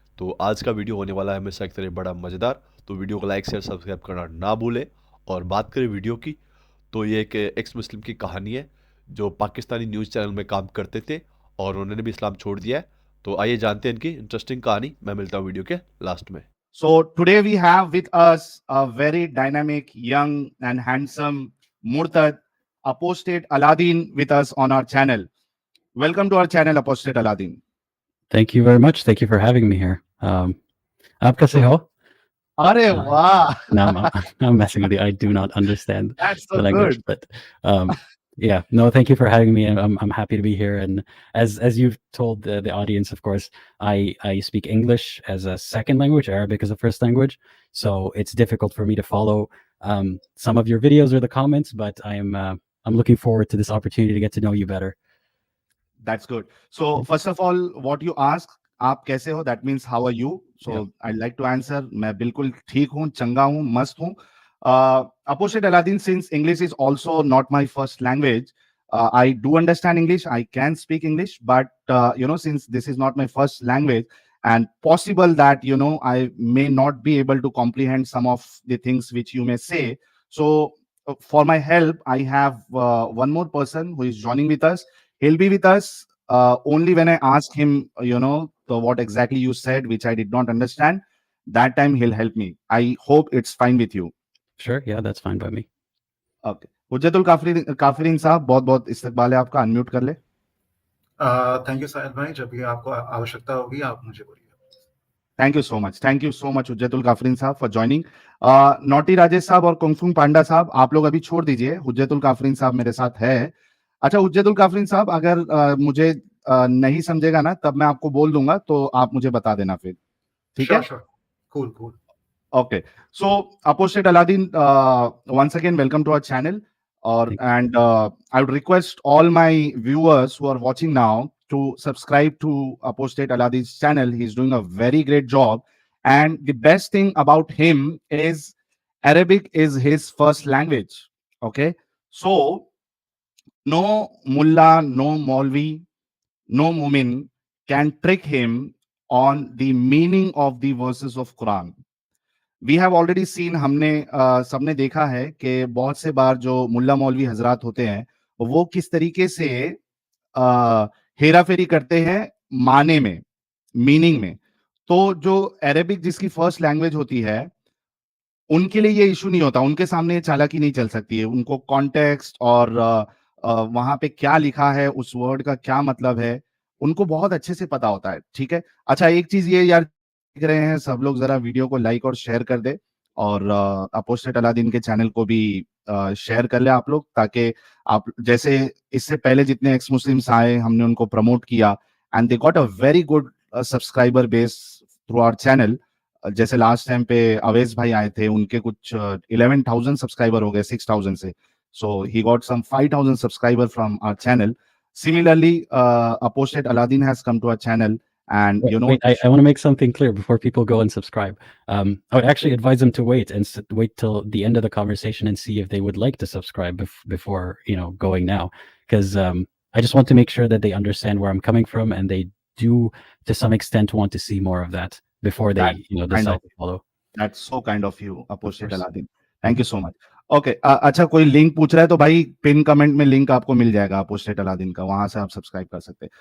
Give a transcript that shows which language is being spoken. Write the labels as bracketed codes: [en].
[hi] तो आज का वीडियो होने वाला है हमेशा की तरह बड़ा मज़ेदार। तो वीडियो को लाइक शेयर सब्सक्राइब करना ना भूलें। और बात करें वीडियो की, तो ये एक एक्स मुस्लिम की कहानी है जो पाकिस्तानी न्यूज़ चैनल में काम करते थे और उन्होंने भी इस्लाम छोड़ दिया है। तो आइए जानते हैं इनकी इंटरेस्टिंग कहानी। मैं मिलता हूँ वीडियो के लास्ट में। [en] So today we have with us a very dynamic, young and handsome Murtad apostate Aladdin with us on our channel. Welcome to our channel, apostate Aladdin. Thank you very much. Thank you for having me here. [hi] आप कैसे हो? [en] Arey wow, No, I'm messing with you. I do not understand that's the so language, good. but yeah, no, thank you for having me, and I'm happy to be here. And as you've told the audience, of course, I speak English as a second language, Arabic as a first language, so it's difficult for me to follow some of your videos or the comments, but I'm looking forward to this opportunity to get to know you better. That's good. So first of all, what you ask, [hi] आप कैसे हो? [en] That means how are you? So Yeah. I'd like to answer. [hi] मैं बिल्कुल ठीक हूँ, चंगा हूँ, मस्त हूँ. [en] Apostate Aladdin, since English is also not my first language, I do understand English. I can speak English, but since this is not my first language, and possible that I may not be able to comprehend some of the things which you may say. So for my help, I have one more person who is joining with us. He'll be with us only when I ask him, what exactly you said, which I did not understand. That time he'll help me. I hope it's fine with you. Sure, yeah, that's fine by me. Okay. [hi] हुज्जतुल काफिरीन साहब, बहुत बहुत इस्तकबाल है आपका. Unmute कर ले. Thank you साहिल भाई, जब भी आपको आवश्यकता होगी आप मुझे बोलिए. [en] Thank you so much. Thank you so much [hi] हुज्जतुल काफिरीन साहब फॉर ज्वाइनिंग. नॉटी राजेश साहब और कुंगफुंग पांडा साहब, आप लोग अभी छोड़ दीजिए. हुज्जतुल काफिरीन साहब मेरे साथ है. अच्छा हुज्जतुल काफिरीन साहब, अगर मुझे नहीं समझेगा ना, तब मैं आपको बोल दूंगा, तो आप मुझे बता देना फिर. ठीक है? [en] Sure. Cool. Okay. So, Apostate Aladdin, once again, welcome to our channel. And I would request all my viewers who are watching now to subscribe to Apostate Aladdin's channel. He's doing a very great job. And the best thing about him is Arabic is his first language. Okay. So, no mullah, no maulvi, no mumin can trick him on the meaning of the verses of Quran. We have already seen, [hi] हमने सबने देखा है कि बहुत से बार जो मुल्ला मौलवी हजरात होते हैं वो किस तरीके से हेरा फेरी करते हैं माने में, मीनिंग में. तो जो अरेबिक जिसकी फर्स्ट लैंग्वेज होती है, उनके लिए ये इशू नहीं होता. उनके सामने ये चालाकी नहीं चल सकती है. उनको कॉन्टेक्स्ट और वहां पे क्या लिखा है, उस वर्ड का क्या मतलब है, उनको बहुत अच्छे से पता होता है. ठीक है. अच्छा, एक चीज ये यार, देख रहे हैं सब लोग, जरा वीडियो को लाइक और शेयर कर दे. और अपोस्टेट अलादीन के चैनल को भी शेयर कर ले आप लोग, ताकि आप जैसे इससे पहले जितने एक्स मुस्लिम्स आए हमने उनको प्रमोट किया, [en] And they got a very good subscriber base through our channel. [hi] जैसे लास्ट टाइम पे अवेज भाई आए थे, उनके कुछ 11,000 सब्सक्राइबर हो गए 6,000 से. [en] So he got some 5,000 subscriber from our channel. Similarly, Apostate Aladdin has come to our channel, and Wait, I want to make something clear before people go and subscribe. I would actually advise them to wait wait till the end of the conversation and see if they would like to subscribe before going now, because I just want to make sure that they understand where I'm coming from, and they do to some extent want to see more of that before they decide to follow. That's so kind of you, Apostate Aladdin. Thank you so much. Okay. [hi] अच्छा, कोई link पूछ रहा है तो भाई pin comment में link आपको मिल जाएगा अपोस्टेट अलादीन का, वहां से आप सब्सक्राइब कर सकते हैं.